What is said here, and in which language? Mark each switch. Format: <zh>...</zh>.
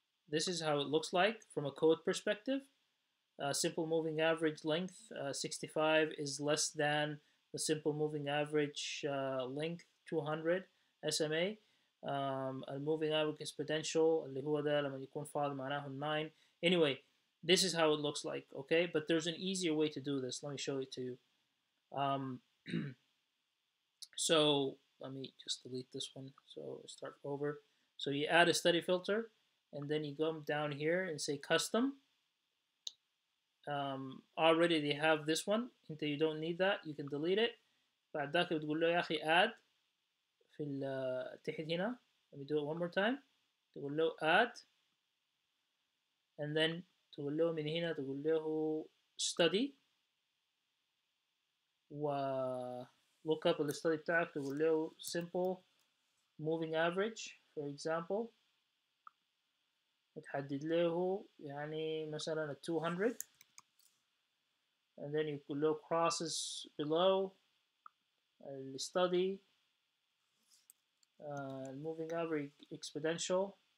<en>This is how it looks like from a code perspective. Simple moving average length 65 is less than the simple moving average length 200 SMA.</en> <ar>الموفينج average exponential اللي هو ده لما يكون فاضي معناه 9.</ar> <en>Anyway, this is how it looks like, okay? But there's an easier way to do this. Let me show it to you. So let me just delete this one. So start over. So you add a study filter and then you go down here and say custom. Already they have this one. Until you don't need that, you can delete it.</en> <ar>بعد ذاك بتقول له يا أخي add في تحت هنا.</ar> <en>Let me do it one more time.</en> <ar>تقول له add</ar> <en>and then</en> <ar>تقول له من هنا تقول له study و look up الستادي بتاعك تقول له simple</ar> <en>moving average for example</en> <ar>بتحدد له يعني مثلا</ar> <en>200 and then you could look crosses below study moving average exponential</en>